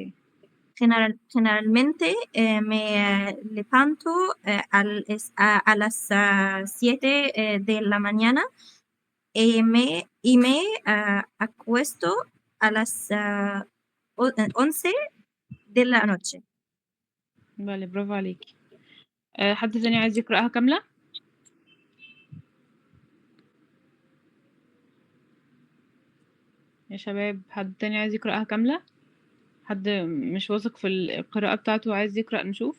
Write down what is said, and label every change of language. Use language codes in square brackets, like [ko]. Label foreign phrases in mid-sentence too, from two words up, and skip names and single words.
[es] generalmente me levanto a las 7 de la mañana y me acuesto a las 11 de la noche. [ar] vale برافو عليكي. حد تاني عايز يقرأها كاملة؟ يا شباب حد تاني عايز يقرأها كاملة؟ حد مش واثق في القراءة بتاعته وعايز يقرأ نشوف؟